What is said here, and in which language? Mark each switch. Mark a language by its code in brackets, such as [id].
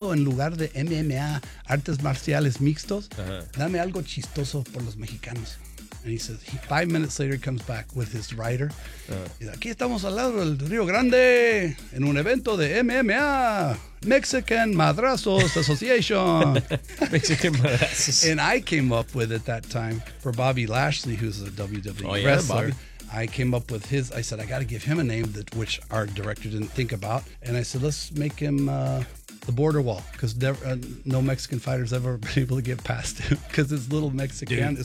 [es] En lugar de MMA, artes marciales mixtos, dame algo chistoso por los mexicanos. [en] And he says, he 5 minutes later comes back with his rider. [es] Y aquí estamos al lado del Río Grande en un evento de MMA. [en] Mexican Madrazos Association. Mexican Madrazos. And I came up with it that time for Bobby Lashley, who's a WWE wrestler. Yeah, I came up with his. I said, I got to give him a name, that which our director didn't think about. And I said, let's make him the border wall, because no Mexican fighter's ever been able to get past him, because it's little Mexican.